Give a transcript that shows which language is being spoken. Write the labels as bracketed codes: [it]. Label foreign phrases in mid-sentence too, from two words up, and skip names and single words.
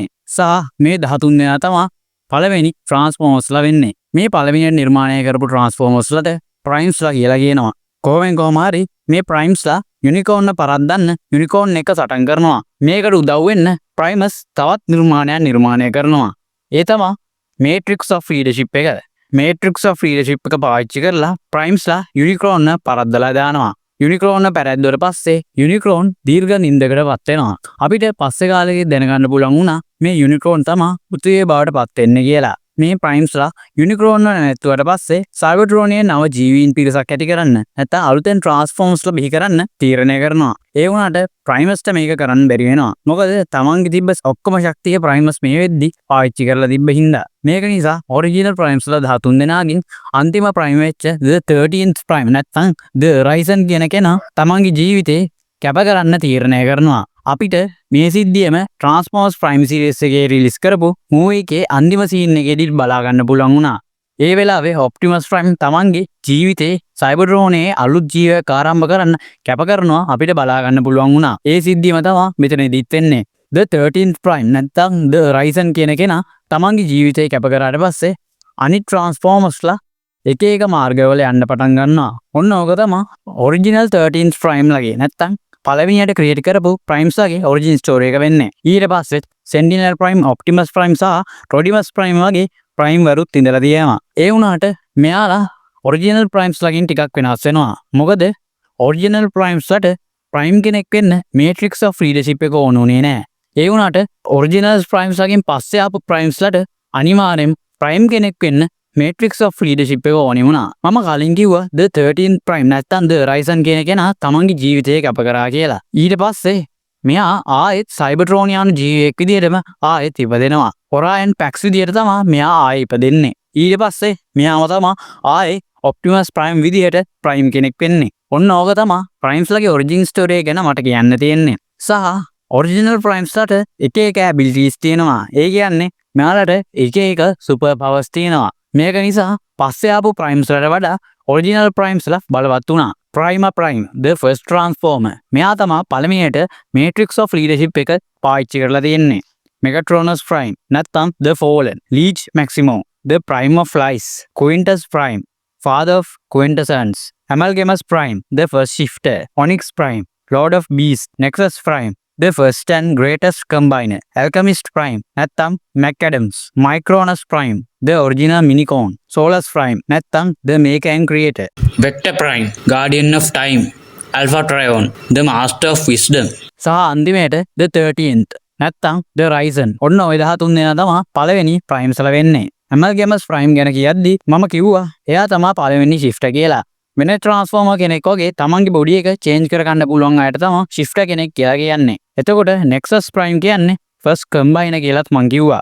[si] සහ මේ 13 දෙනා තමයි පළවෙනි Transformers ලා වෙන්නේ. මේ පළවෙනි නිර්මාණය කරපු Transformers ලාට Primes ලා කියලා කියනවා. කොහොම හරි මේ Primes ලා Unicorn පරද්දන්න Unicorn එක සටන් කරනවා. මේකට උදව් වෙන්න Primus තවත් නිර්මාණයක් නිර්මාණය කරනවා. ඒ තමයි [en] Matrix of Leadership [si] එක. [en] Matrix of Leadership [si] එක පාවිච්චි කරලා Primes ලා Unicorn පරද්දලා දානවා. Unicorn පැරද්දුවට පස්සේ Unicorn දීර්ඝ නිින්දකට පත් වෙනවා. අපිට පස්සේ කාලෙක දැනගන්න පුළුවන් වුණා මේ Unicorn තමයි පුතේ බවට පත් වෙන්නේ කියලා. මේ Primes ලා Unicorn නැතුවට පස්සේ Cybertronian නව ජීවීන් පිරිසක් ඇති කරන්න නැත්නම් අලුතෙන් Transformers ලා බිහි කරන්න තීරණය කරනවා. ඒ වුණාට Primusට මේක කරන්න බැරි වෙනවා. මොකද තමන්ගේ තිබ්බ ඔක්කොම ශක්තිය Primus මේ වෙද්දි පාවිච්චි කරලා තිබ්බ හින්දා. මේක නිසා original Primes ලා 13 දෙනාගෙන් අන්තිම Prime වෙච්ච the 13th Prime නැත්නම් the Horizon කියන කෙනා තමන්ගේ ජීවිතේ කැප කරන්න තීරණය කරනවා. අපිට මේ සිද්ධියම Transformers Prime series එකේ රිලීස් කරපු මූවී එකේ අන්තිම සීන් එකේදී බලා ගන්න පුළුවන් වුණා. ඒ වෙලාවේ Optimus Prime තමන්ගේ ජීවිතේ Cybertronයේ අලුත් ජීවයක් ආරම්භ කරන්න කැප කරනවා අපිට බලා ගන්න පුළුවන් වුණා. ඒ සිද්ධියම තමයි මෙතනදිත් වෙන්නේ. The 13th Prime නැත්නම් The Horizon කියන කෙනා තමන්ගේ ජීවිතේ කැප කරාට පස්සේ අනිත් Transformers ලා එක එක මාර්ගවල යන්න පටන් ගන්නවා. ඔන්න ඕක තමයි original 13th Prime ලගේ නැත්නම් පළවෙනියට ක්‍රියේට් කරපු Primes ලගේ [en] origin story [si] එක වෙන්නේ. ඊට පස්සේ Sentinel Prime, Optimus Prime සහ Rodimus Prime වගේ Prime වරුත් ඉඳලා තියෙනවා. ඒ වුණාට මෙයාලා original Primes ලගින් ටිකක් වෙනස් වෙනවා. මොකද original Primes ලට Prime කෙනෙක් වෙන්න [en] Matrix of Leadership [si] එක ඕනුනේ නෑ. ඒ වුණාට original Primes ලගින් පස්සේ ආපු Primes ලට අනිවාර්යෙන් Prime කෙනෙක් වෙන්න [en] Matrix of Leadership [si] එක ඕනේ වුණා. මම කලින් කිව්වා the 13th Prime නැත්නම් the Horizon කියන කෙනා තමන්ගේ ජීවිතය කැප කරා කියලා. ඊට පස්සේ මෙයා ආයෙත් Cybertronian ජීවියෙක් විදිහටම ආයෙත් ඉපදෙනවා. Orion Pax විදිහට තමයි මෙයා ආයෙ ඉපදෙන්නේ. ඊට පස්සේ මෙයාම තමයි ආයෙ Optimus Prime විදිහට Prime කෙනෙක් වෙන්නේ. ඔන්න ඕක තමයි Primes ලගේ [en] origin story [si] එක ගැන මට කියන්න තියෙන්නේ. සහ original Primes ලට එක එක abilities තියෙනවා. ඒ කියන්නේ මෙයාලට එක එක [en] super powers [si] තියෙනවා. මේක නිසා පස්සේ ආපු Primes වලට වඩා original Primes ලා බලවත් වුණා. [en] Prima Prime, the first Transformer. [si] මෙයා තමයි පළවෙනියට [en] Matrix of Leadership [si] එක පාවිච්චි කරලා තියෙන්නේ. [en] Megatronus Prime, නැත්නම් the Fallen, Leech Maximo, the Prime of Lies, Quintus Prime, father of Quintessence, Amalgamus Prime, the first Shifter, Onyx Prime, Lord of Beasts, Nexus Prime, the first and greatest combiner, Alchemist Prime, නැත්නම් McAdams, Micronus Prime, the original Minicorn, Solus Prime, නැත්නම් the maker and creator, Vector Prime, Guardian of Time, Alpha Trion, the master of wisdom. [si] සහ අන්තිමේට the 13th නැත්නම් the Horizon. ඔන්න ඔය 13 දෙනා තමයි පළවෙනි Primes ලා වෙන්නේ. Amalgamus Prime ගැන කියද්දි මම කිව්වා එයා තමයි පළවෙනි Shifter කියලා. වෙන Transformer කෙනෙක් වගේ තමන්ගේ බොඩි එක චේන්ජ් කරගන්න පුළුවන් අයට තමයි Shifter කෙනෙක් කියලා කියන්නේ. එතකොට නෙක්සස් ප්‍රයිම් කියන්නේ [en] first combiner [si] කියලත් මං කිව්වා.